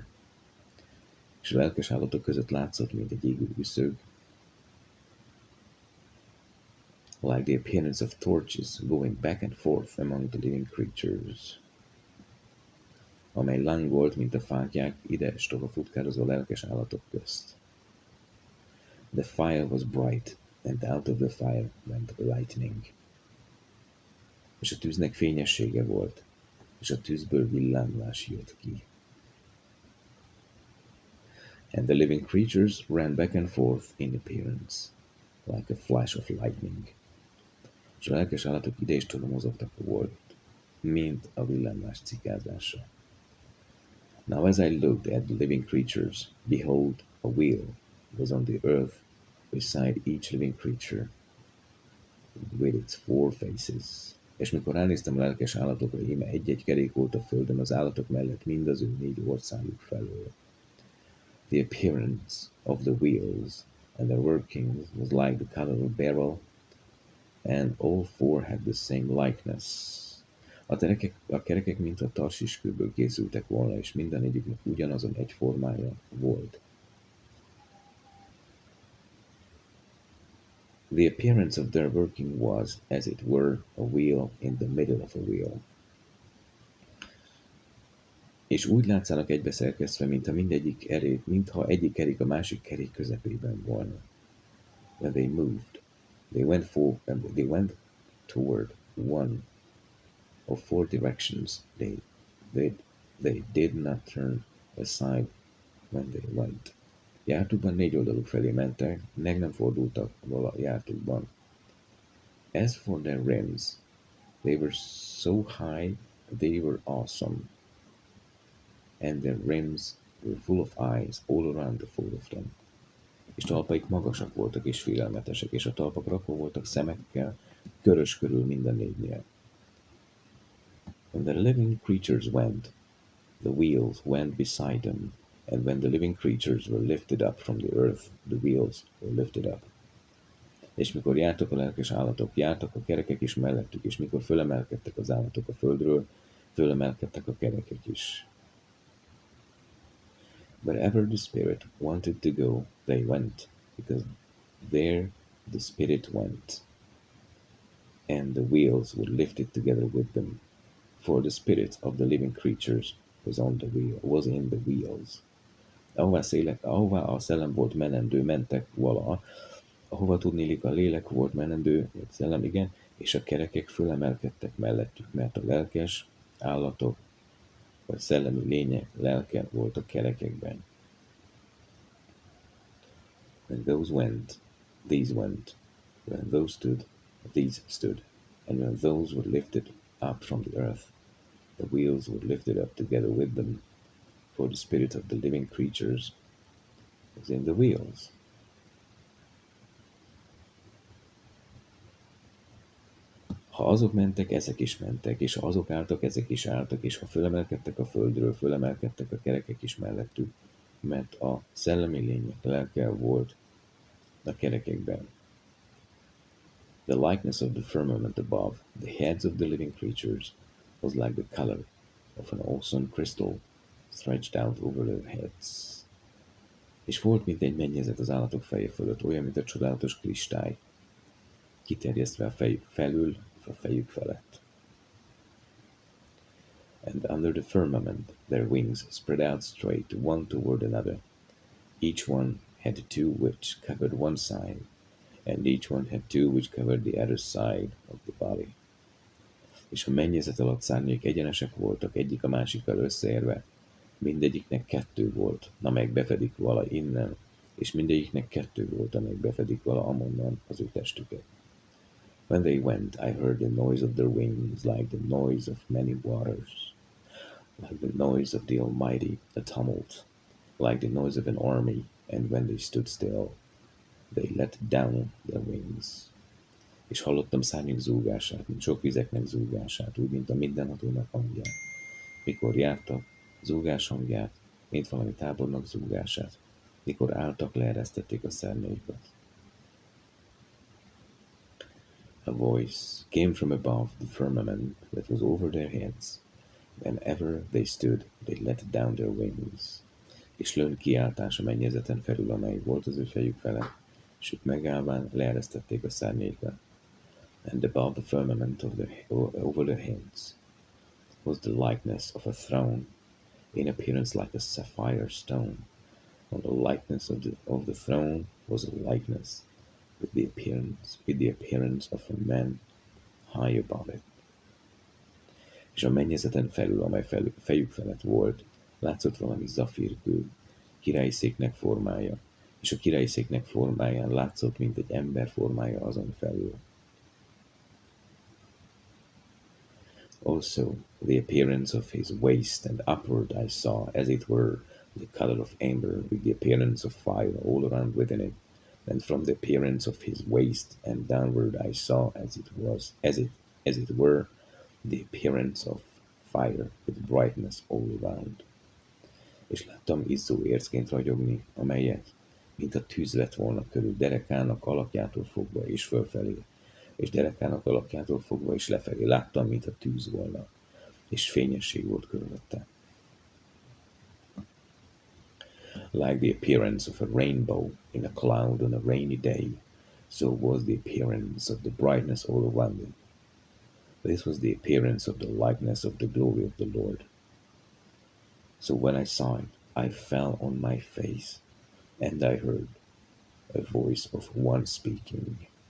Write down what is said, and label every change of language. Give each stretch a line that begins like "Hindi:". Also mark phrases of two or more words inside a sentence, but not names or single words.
Hungarian: És a lelkes állatok között látszott, mint egy égő üszög,
English: like the appearance of torches going back and forth among the living creatures.
Hungarian: amely lángolt, mint a fáklyák ide-stoha futkározó lelkes állatok közt.
English: The fire was bright, and out of the fire went lightning.
Hungarian: És a tűznek fényessége volt, és a tűzből villámlás jött ki.
English: And the living creatures ran back and forth in appearance, like a flash of lightning.
Hungarian: És a lelkes állatok ide és toda mozogtak volt, mint a villámlás cikázása.
English: Now as I looked at the living creatures, behold, a wheel was on the earth beside each living creature, with its four faces.
Hungarian: És mikor ránéztem a lelkes állatokra, íme egy-egy kerék volt a földön az állatok mellett mind az ő 4 országuk felől.
English: The appearance of the wheels and their workings was like the color of a beryl, and all four had the same likeness.
Hungarian: A kerekek mint a tarsiskőből készültek volna, és minden egyiknek ugyanazon egy formája volt.
English: The appearance of their working was, as it were, a wheel in the middle of a wheel.
Hungarian: És úgy látszanak egybeszerkesztve, mintha egyik kerék a másik kerék közepében volna.
English: When they moved, they went toward one of 4 directions. They did not turn aside when they went.
Hungarian: Jártukban 4 oldaluk felé mentek, meg nem fordultak vala jártukban.
English: As for their rims, they were so high, they were awesome, and their rims were full of eyes all around the 4 of them.
Hungarian: És talpaik magasak voltak és félelmetesek, és a talpak rakva voltak szemekkel, körös körül minden 4-nél.
English: When the living creatures went, the wheels went beside them, and when the living creatures were lifted up from the earth, the wheels were lifted up.
Hungarian: És mikor jártak a lelkes állatok, jártak a kerekek is mellettük, és mikor fölemelkedtek az állatok a földről, fölemelkedtek a kerekek is.
English: Wherever the Spirit wanted to go, they went, because there the Spirit went, and the wheels were lifted together with them, for the spirit of the living creatures was in the wheels.
Hungarian: Ahová a szellem volt menendő, mentek vala, ahova tudnélik a lélek volt menendő, vagy szellem, igen, és a kerekek fölemelkedtek mellettük, mert a lelkes állatok, vagy szellemi lények lelke volt a kerekekben.
English: When those went, these went. When those stood, these stood. And when those were lifted up from the earth, the wheels were lifted up together with them, for the spirit of the living creatures was in the wheels.
Hungarian: Ha azok mentek, ezek is mentek, és ha azok álltak, ezek is álltak, és ha fölemelkedtek a földről, fölemelkedtek a kerekek is mellettük, mert a szellemi lények lelke volt a kerekekben.
English: The likeness of the firmament above, the heads of the living creatures, was like the color of an awesome crystal stretched out over their heads.
Hungarian: És volt, mint egy mennyezet az állatok feje fölött, olyan, mint a csodálatos kristály, kiterjesztve a fejük felül, a fejük felett.
English: And under the firmament their wings spread out straight, one toward another. Each one had 2 which covered one side, and each one had 2 which covered the other side of the body.
Hungarian: És a mennyezet alatt szárnyék egyenesek voltak, egyik a másikkal összeérve, mindegyiknek 2 volt, amelyek befedik vala innen, és mindegyiknek 2 volt, amelyek befedik vala amonnan az ő testüket.
English: When they went, I heard the noise of their wings, like the noise of many waters, like the noise of the Almighty, a tumult, like the noise of an army, and when they stood still, they let down their wings.
Hungarian: És hallottam szárnyuk zúgását, mint sok vizeknek zúgását, úgy, mint a mindenhatónak hangját. Mikor jártak, zúgás hangját, mint valami tábornak zúgását. Mikor álltak, leeresztették a szárnyaikat.
English: A voice came from above the firmament that was over their heads. Whenever they stood, they let down their wings.
Hungarian: És lőn kiáltás a mennyezeten felül, amely volt az ő fejük felett, és ők megállván leeresztették a szárnyaikat.
English: And above the firmament over their heads was the likeness of a throne, in appearance like a sapphire stone. On the likeness of the throne was a likeness with the appearance of a man high above it.
Hungarian: És a mennyezeten felül, amely fejük felett volt, látszott valami zafírkő, királyi széknek formája, és a királyi széknek formáján látszott, mint egy ember formája azon felül.
English: Also, the appearance of his waist and upward I saw, as it were, the color of amber, with the appearance of fire all around within it. And from the appearance of his waist and downward I saw, as it were, the appearance of fire with brightness all around.
Hungarian: És láttam izzó ércként ragyogni, amelyet, mint a tűz lett volna körül derekának alakjától fogva és fölfelé, és derekának alakjától fogva és lefelé. Láttam, mint a tűz volna, és fényesség volt körülötte.
English: Like the appearance of a rainbow in a cloud on a rainy day, so was the appearance of the brightness all around it. This was the appearance of the likeness of the glory of the Lord. So when I saw it, I fell on my face, and I heard a voice of one speaking.